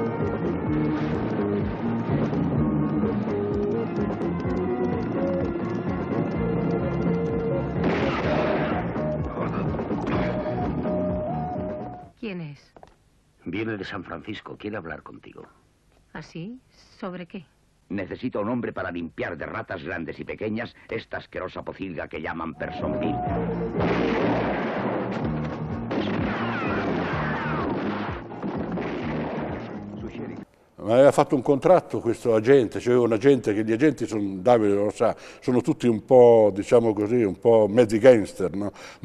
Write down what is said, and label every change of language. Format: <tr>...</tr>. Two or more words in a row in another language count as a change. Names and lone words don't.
<es>¿Quién es? Viene de San Francisco, quiere hablar contigo. ¿Así? ¿Sobre qué? Necesito un hombre para limpiar de ratas grandes y pequeñas esta asquerosa pocilga que llaman Personville.</es> <it>Ma aveva fatto un contratto questo agente, c'era un agente che gli agenti sono, Davide lo sa, sono tutti un po', diciamo così, un po' mezzi gangster, no?</it>